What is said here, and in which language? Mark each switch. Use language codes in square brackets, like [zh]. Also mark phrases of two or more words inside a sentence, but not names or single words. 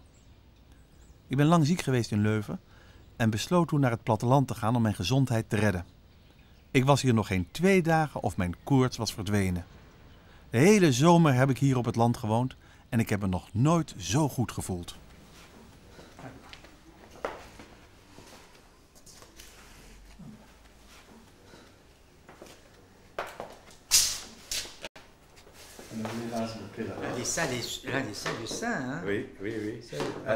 [nl] Ik ben lang ziek geweest in Leuven en besloot toen naar het platteland te gaan om mijn gezondheid te redden. Ik was hier nog geen 2 dagen of mijn koorts was verdwenen. De hele zomer heb ik hier op het land gewoond en ik heb me nog nooit zo goed gevoeld. [fr] L'un des saints du saint. Hein? Oui, oui, oui. Alors,